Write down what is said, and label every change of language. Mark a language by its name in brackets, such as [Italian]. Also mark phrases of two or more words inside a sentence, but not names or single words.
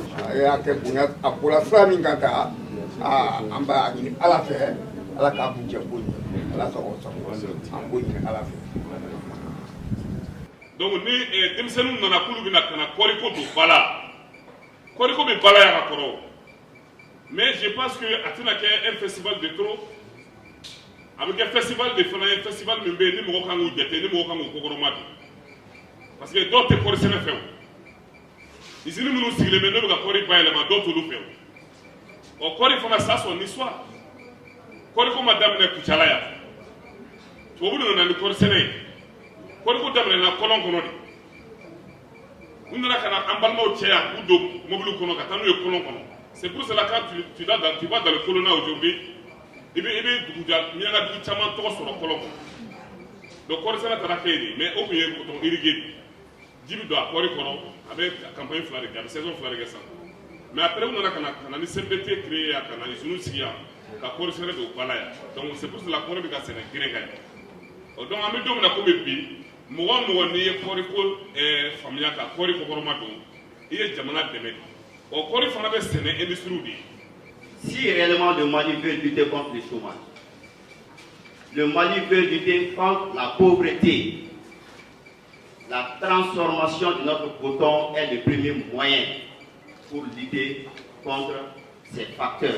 [Bambara] a y'a kɛ bonya a bɔra sira min kan ka an b'a ɲini ala fɛ ala k'a kun cɛ ko ɲɛ ala sago sago an b'o ɲini ala fɛ. donc ni denmisɛnninw nana k'olu bɛna ka na kɔɔriko don ba la kɔɔriko bɛ ba la yan ka kɔrɔ [French] mais je pense que [Bambara] a tɛna kɛ [French] un festival de trop [Bambara] a bɛ kɛ festival de fana ye festival min bɛ yen ni mɔgɔ kan k'u jate ni mɔgɔ kan k'u kɔkɔrɔma don [French] parce que [Bambara] dɔw tɛ kɔɔri sɛnɛ fɛ o usine minnu sigilen bɛ n'o bɛ ka kɔɔri bayɛlɛma dɔw t'olu fɛ o ɔ kɔɔri fana [French] ça son histoire [Bambara] kɔɔriko ma daminɛ Kucala yan tubabu de nana ni kɔɔri sɛnɛ ye kɔɔriko daminɛna kɔlɔn kɔnɔ de u nana ka na an balimaw cɛ yan k'u don mobili kɔnɔ ka taa n'u ye kɔlɔn kɔnɔ [French] c'est pour cela quand tu vas dans le colonna aujourd'hui [Bambara] i bɛ miyaŋa dugu caman tɔgɔ sɔrɔ kɔlɔn kɔnɔ donc kɔɔri sɛnɛ taara kɛ yen de mais o tun ye [French] coton irrigué [Bambara] de ji bɛ don a kɔɔri kɔnɔ a bɛ campagne fila de kɛ a bɛ saison fila de kɛ san [French] mais après [Bambara] u nana ka na ni CMDT créé yan ka na usine sigi yan ka kɔɔri sɛnɛ don ba la yan [French] donc c'est pour cela [Bambara] kɔɔri bɛ ka sɛnɛ geren kan yan donc an bɛ don min na komi bi mɔgɔ o mɔgɔ n'i ye kɔɔriko faamuya ka kɔɔri kɔkɔrɔma don i ye jamana dɛmɛ de ɔ kɔɔri fana bɛ sɛnɛ industrie de ye. [French] Si réellement le Mali veut lutter contre le chômage, le Mali veut lutter contre la pauvreté, la transformation de notre coton est le premier moyen pour lutter contre ces facteurs.